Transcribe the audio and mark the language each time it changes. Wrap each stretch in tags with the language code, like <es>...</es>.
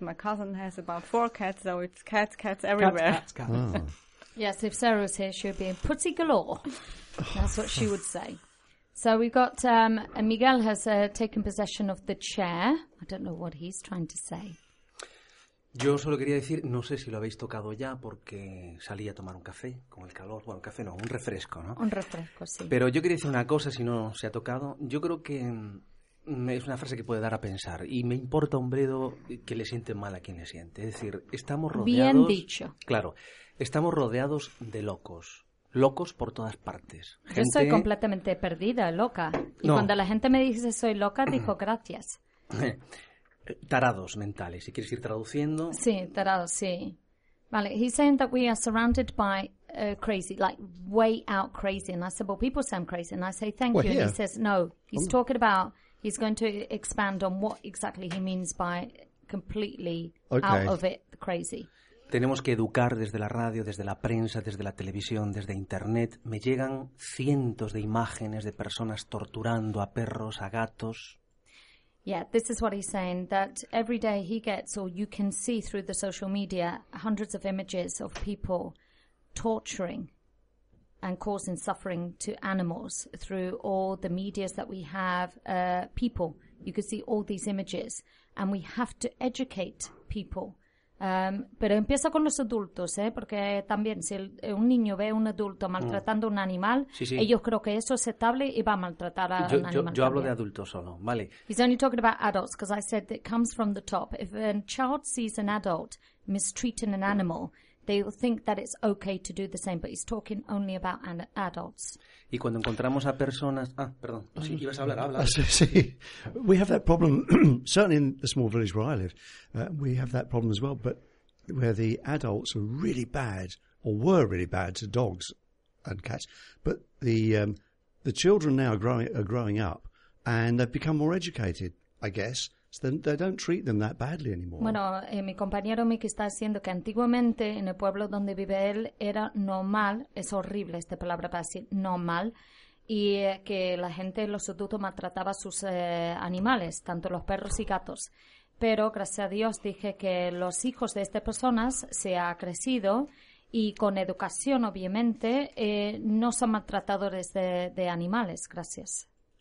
<en>My cousin has about 4 cats. So it's cats everywhere. Cats. Oh. Yes, if Sarah was here, she would be in pussy galore. That's what she would say. So we've got Miguel has taken possession of the chair. I don't know what he's trying to say.</en> <es>Yo solo quería decir, no sé si lo habéis tocado ya porque salí a tomar un café con el calor. Bueno, café no, un refresco, ¿no? Un refresco, sí. Pero yo quería decir una cosa, si no se ha tocado. Yo creo que es una frase que puede dar a pensar. Y me importa un bredo que le siente mal a quien le siente. Es decir, estamos rodeados... Bien dicho. Claro, estamos rodeados de locos. Locos por todas partes. Gente... Yo soy completamente perdida, loca. Y no. Cuando la gente me dice soy loca, digo gracias. Tarados mentales, si quieres ir traduciendo. Sí, tarados, sí. Vale,</es> <en>he's saying that we are surrounded by crazy, like way out crazy. And I said, well, people say I'm crazy. And I say, thank well, you. Here. And he says, no, he's talking about, he's going to expand on what exactly he means by completely okay. out of it, crazy.</en> <es>tenemos que educar desde la radio, desde la prensa, desde la televisión, desde internet. Me llegan cientos de imágenes de personas torturando a perros, a gatos.</es> <en>Yeah, this is what he's saying, that every day he gets, or you can see through the social media, hundreds of images of people torturing and causing suffering to animals through all the medias that we have, people. You can see all these images, and we have to educate people.</en> <es>Pero empieza con los adultos, ¿eh? Porque también si un niño ve a un adulto maltratando a un animal, sí, sí. Ellos creo que eso es aceptable y va a maltratar a un animal. Yo hablo de adultos solo, ¿vale?</es> <en>He's only talking about adults because I said it comes from the top. If a child sees an adult mistreating an animal, they will think that it's okay to do the same, but he's talking only about adults.</en> <es>Y cuando encontramos a personas... Ah, perdón. Sí, ibas a hablar, habla.</es> <en>Sí, we have that problem, certainly in the small village where I live, we have that problem as well, but where the adults are really bad, or were really bad to dogs and cats, but the children now are growing up, and they've become more educated, I guess. So they don't treat them that badly anymore.</en> <es>Bueno, mi compañero Mick está diciendo que antiguamente en el pueblo donde vive él era normal, es horrible esta palabra para decir, normal, y que la gente, los adultos, maltrataba a sus animales, tanto los perros y gatos. Pero gracias a Dios dije que los hijos de estas personas se han crecido y con educación, obviamente, no son maltratadores de animales, gracias.</es>